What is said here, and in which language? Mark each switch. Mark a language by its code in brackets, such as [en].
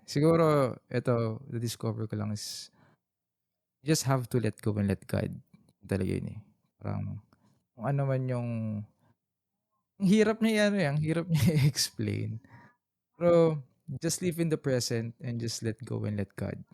[tl] Siguro ito, na-discover ko lang [en] is you just have to let go and let God. [tl] Yun talaga yun, eh. Parang kung ano man yung ang hirap niya i-ano, eh, ang hirap niya i-explain. Pero [en] just live in the present and just let go and let God.